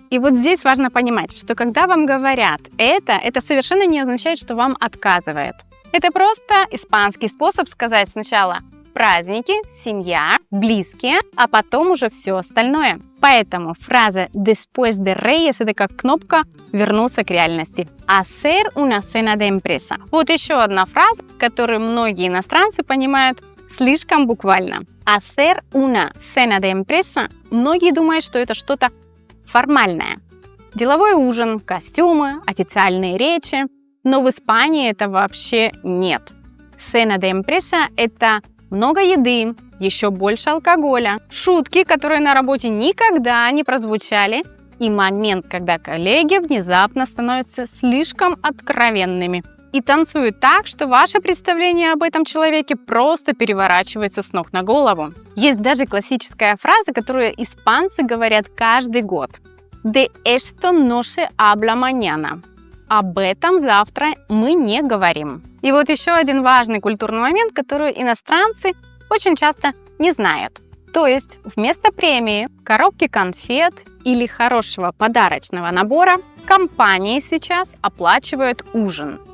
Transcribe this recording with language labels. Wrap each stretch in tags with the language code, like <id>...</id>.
<ru>И вот здесь важно понимать, что когда вам говорят это совершенно не означает, что вам отказывают. Это просто испанский способ сказать сначала праздники, семья, близкие, а потом уже все остальное. Поэтому фраза</ru> <es>«después de Reyes»</es> <ru>— это как кнопка «вернуться к реальности».</ru> <es>«Hacer una cena de empresa».</es> <ru>Вот еще одна фраза, которую многие иностранцы понимают слишком буквально.</ru> <es>Hacer una cena de empresa.</es> <ru>Многие думают, что это что-то формальное. Деловой ужин, костюмы, официальные речи. Но в Испании это вообще нет.</ru> <es>Cena de empresa</es> <ru>– это много еды, еще больше алкоголя, шутки, которые на работе никогда не прозвучали, и момент, когда коллеги внезапно становятся слишком откровенными и танцуют так, что ваше представление об этом человеке просто переворачивается с ног на голову. Есть даже классическая фраза, которую испанцы говорят каждый год.</ru> <es>«De esto no se habla mañana».</es> <ru>Об этом завтра мы не говорим. И вот еще один важный культурный момент, который иностранцы очень часто не знают. То есть вместо премии, коробки конфет или хорошего подарочного набора компании сейчас оплачивают ужин.</ru>